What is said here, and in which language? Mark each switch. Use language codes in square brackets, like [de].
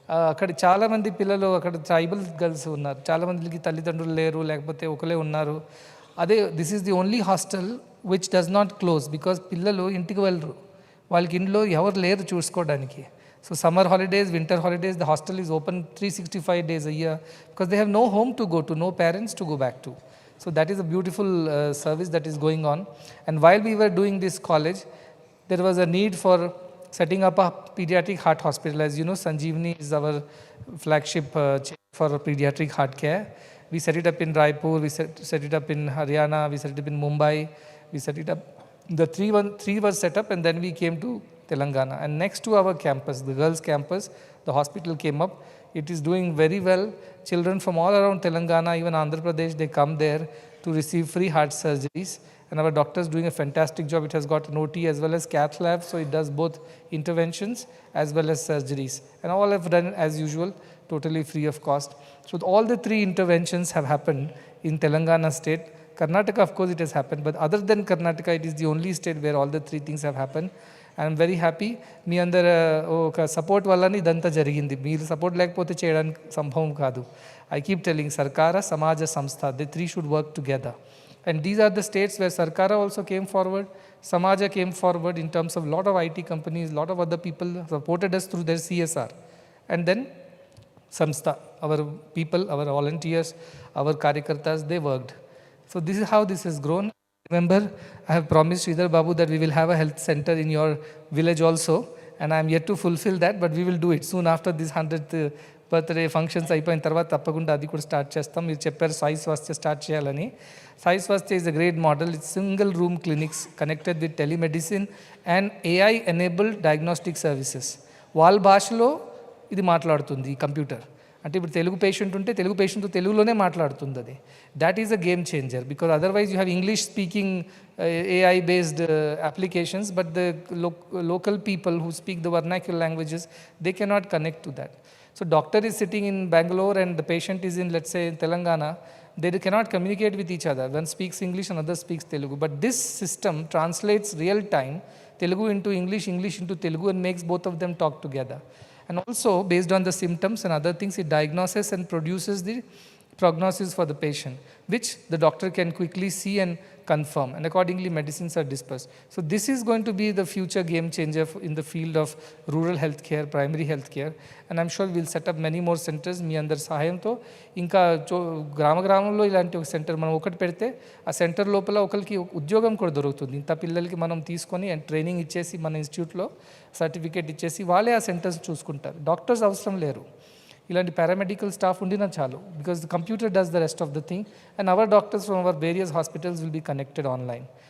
[te] అక్కడ చాలా మంది పిల్లలు అక్కడ ట్రైబల్ గర్ల్స్ ఉన్నారు, చాలా మందికి తల్లిదండ్రులు లేరు, లేకపోతే ఒకలే ఉన్నారు. అదే [en] this is the only hostel which does not close, because [te] పిల్లలు ఇంటికి వెళ్ళరు, వాళ్ళకి ఇంట్లో ఎవరు లేరు చూసుకోవడానికి. [en] So summer holidays, winter holidays, the hostel is open 365 days a year because they have no home to go to, no parents to go back to. So that is a beautiful service that is going on. And while we were doing this college, there was a need for setting up a pediatric heart hospital. As you know, Sanjeevani is our flagship for pediatric heart care. We set it up in Raipur, we set it up in Haryana, we set it up in Mumbai, we set it up. The three was set up, and then we came to Telangana. And next to our campus, the girls' campus, the hospital came up. It is doing very well. Children from all around Telangana, even Andhra Pradesh, they come there to receive free heart surgeries. And our doctors doing a fantastic job. It has got an OT as well as cath lab, so it does both interventions as well as surgeries. And all have done as usual, totally free of cost. So all the three interventions have happened in Telangana state. Karnataka, of course, it has happened, but other than Karnataka, it is the only state where all the three things have happened. I am very happy. [te] మీ అందరు ఒక support వల్లనే ఇదంతా జరిగింది. మీరు support లేకపోతే చేయడానికి సంభవం కాదు. [en] I keep telling Sarkara, Samaja, Samstha, the three should work together. And these are the states where Sarkara also came forward, Samaja came forward in terms of lot of IT companies, lot of other people supported us through their CSR. And then Samstha, our people, our volunteers, our Karyakartas, they worked. So this is how this has grown. Remember, I have promised Sridhar Babu that we will have a health center in your village also, and I am yet to fulfill that, but we will do it soon after this 100th birthday functions [te] అయిపోయిన తర్వాత తప్పకుండా అది కూడా start చేస్తాం. మీరు చెప్పారు సాయి స్వాస్థ్య start చేయాలని. [en] Sai Swasthya is a great model. It's single room clinics connected with telemedicine and AI enabled diagnostic services. [te] వాళ్ళ భాషలో ఇది మాట్లాడుతుంది ఈ కంప్యూటర్. అంటే ఇప్పుడు తెలుగు పేషెంట్ ఉంటే తెలుగు పేషెంట్ తెలుగులోనే మాట్లాడుతుంది అది. [en] That is a game changer because otherwise you have English speaking AI based applications, but the local people who speak the vernacular languages, they cannot connect to that. So doctor is sitting in Bangalore and the patient is in, let's say, in Telangana, they cannot communicate with each other. One speaks English, another speaks Telugu. But this system translates real time Telugu into English, English into Telugu, and makes both of them talk together. And also, based on the symptoms and other things, it diagnoses and produces the prognosis for the patient, which the doctor can quickly see and confirm, and accordingly medicines are dispersed. So this is going to be the future game changer in the field of rural healthcare, primary healthcare, and I'm sure we'll set up many more centers. [te] మీ అందరి సహాయంతో ఇంకా గ్రామంలో ఇలాంటి ఒక centre మనం ఒకటి పెడితే ఆ సెంటర్ లోపల ఒకరికి ఉద్యోగం కూడా దొరుకుతుంది. ఇంత పిల్లలకి మనం తీసుకొని అండ్ ట్రైనింగ్ ఇచ్చేసి మన ఇన్స్టిట్యూట్లో సర్టిఫికేట్ ఇచ్చేసి వాళ్ళే ఆ సెంటర్స్ చూసుకుంటారు. డాక్టర్స్ అవసరం లేరు, ఇలాంటి పారామెడికల్ స్టాఫ్ ఉండినా చాలు, [en] Because the computer does the rest of the thing and our doctors from our various hospitals will be connected online.